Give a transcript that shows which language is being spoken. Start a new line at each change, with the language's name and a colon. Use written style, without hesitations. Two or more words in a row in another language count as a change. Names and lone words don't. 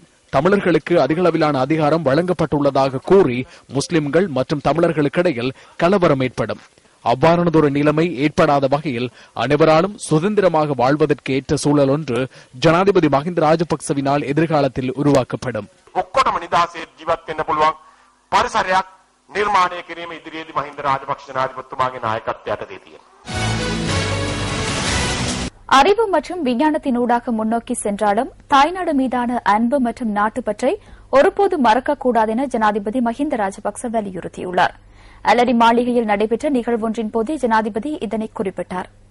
Tamil: தமிழர்களுக்கு அதிகளவிலான அதிகாரம் வழங்கப்பட்டுள்ளதாக கூறி முஸ்லிம்கள் மற்றும் தமிழர்களுக்கிடையில் கலவரம் ஏற்படும். அவ்வாறானதொரு நிலைமை ஏற்படாத வகையில் அனைவராலும் சுதந்திரமாக வாழ்வதற்கு ஏற்ற சூழல் ஒன்று ஜனாதிபதி மஹிந்த ராஜபக்சவினால் எதிர்காலத்தில் உருவாக்கப்படும்.
Sinhala: නිර්මාණය කිරීම ඉදිරියේදී මහින්ද රාජපක්ෂ ජනාධිපතිතුමාගේ නායකත්වයට දී
Tamil: அறிவு மற்றும் விஞ்ஞானத்தின் ஊடாக முன்னோக்கி சென்றாலும் தாய்நாடு மீதான அன்பு மற்றும் நாட்டுப்பற்றை ஒருபோது மறக்கக்கூடாது என ஜனாதிபதி மஹிந்த ராஜபக்ச வலியுறுத்தியுள்ளார். அலரி மாளிகையில் நடைபெற்ற நிகழ்வொன்றின் போதே ஜனாதிபதி இதனை குறிப்பிட்டார்.